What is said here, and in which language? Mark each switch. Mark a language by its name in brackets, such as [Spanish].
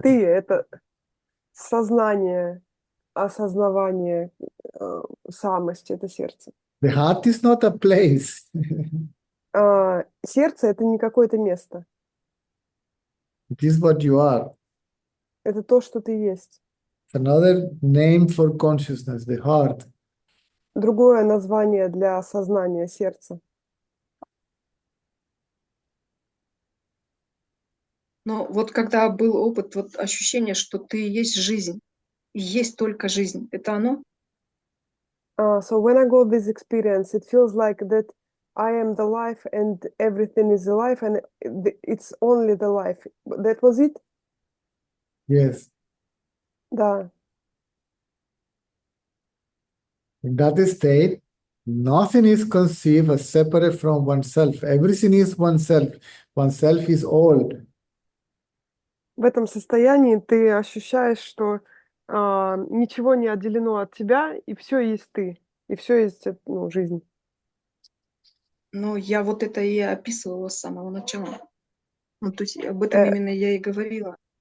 [Russian] — это сознание, осознавание, самость — это сердце. [English] The heart is not a place. [Russian] Сердце — это не какое-то место. [English] It is what you are. [Russian] Это то, что ты есть. [English] It's another name for consciousness, the heart. [Russian] Другое название для сознания — сердце. Но вот когда был опыт, вот ощущение, что ты есть жизнь, и есть только жизнь, это оно? [English] So when I got this experience, it feels like that I am the life and everything is alive and it's only the life. That was it? Yes. [Russian] Да. [English] In that state, nothing is conceived as separate from oneself. Everything is oneself. Oneself is all. [Russian] В этом состоянии ты ощущаешь, что ничего не отделено от тебя, и все есть ты, и все есть жизнь. Но я вот это и описывала с самого начала. Ну, то есть об этом именно я и говорила.